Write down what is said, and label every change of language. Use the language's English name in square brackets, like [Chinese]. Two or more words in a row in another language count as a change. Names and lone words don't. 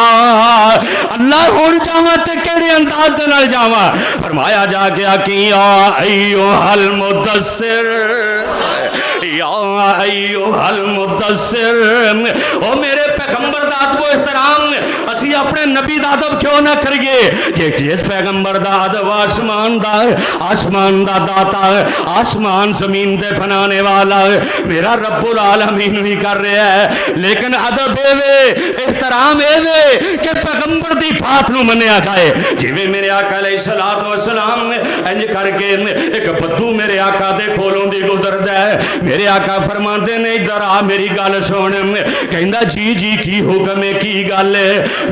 [Punjabi] اللہ ہن جاواں تے کیہڑے انداز دے نال جاواں فرمایا جا کے آکھیا [Arabic] أيها المدثر يا أيها المدثر. [Punjabi] او میرے پیغمبر دا ادب احترام اسی اپنے نبی دا ادب کیوں نہ کریے جے جس پیغمبر دا ادب آسمان دا داتا آسمان زمین دے بنانے والا میرا رب العالمین بھی کر رہا ہے. لیکن ادب ایویں احترام ایویں کہ پیغمبر دی بات نوں منیا جائے. جویں میرے آقا [Arabic] عليه الصلاة والسلام [Punjabi] انج کر کے اک بدو میرے آقا دے کولوں دی گزردا ہے، میرے آقا فرماتے نیں ادھر آ میری گل سن. کہندا جی جی کی حکم ہے کی گل ہے.